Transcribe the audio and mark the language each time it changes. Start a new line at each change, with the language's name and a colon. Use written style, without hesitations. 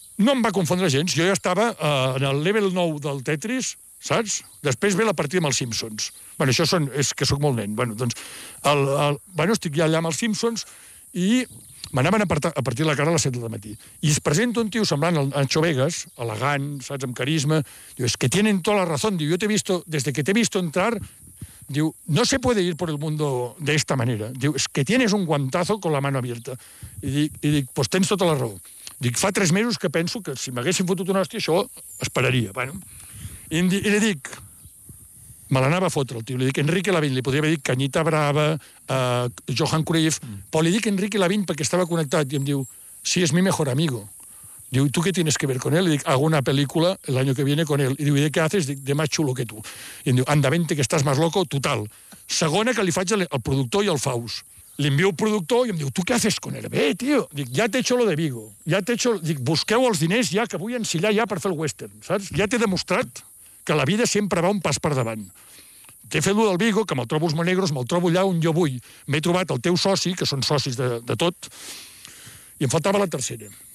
Catalan: No em va confondre gens. Jo ja estava en el level 9 del Tetris, saps? Després ve la partida amb els Simpsons. Bueno, això són, és que sóc molt nen. Bueno, doncs, bueno, estic ja allà amb els Simpsons, i... M'anaven a partir la cara a les 7 del matí. I es presenta un tio semblant a Ancho Vegas, elegant, saps, amb carisma.
Spanish: Diu, es que tienen toda la razón. Diu, yo te he visto, desde que te he visto entrar, diu, no se puede ir por el mundo de esta manera. Diu, es que tienes un guantazo con la mano abierta.
Catalan: I dic, pues tens tota la raó. Dic, fa 3 mesos que penso que si m'haguessin fotut una hòstia, això esperaria. Bueno. I li dic, me l'anava a fotre el tio, li dic Enrique Lavín, li podria haver dit Cañita Brava, Johan Cruyff, però li dic Enrique Lavín perquè estava connectat, i em diu, sí,
Spanish: és mi mejor amigo. Diu, ¿tú qué tienes que ver con él?
Catalan: Li dic,
Spanish: hago una película el año que viene con él.
Catalan: I diu,
Spanish: ¿y de qué haces? Dic, de más chulo que tú.
Catalan: I em diu,
Spanish: anda, vente, que estás más loco, total.
Catalan: Segona que li faig al productor i al Faust. Li envio al productor i em diu,
Spanish: ¿tú qué haces con él?
Catalan: Bé, tio, dic,
Spanish: ya te he hecho lo de Viggo, ya te he hecho...
Catalan: Dic, busqueu els diners ja, que vull ensillar ja per fer el western, saps? Ja t'he demostrat que la vida sempre va un pas per davant. T'he fet allò del Viggo, que me'l trobo els Monegros, me'l trobo allà on jo vull. M'he trobat el teu soci, que són socis de tot, i em faltava la tercera.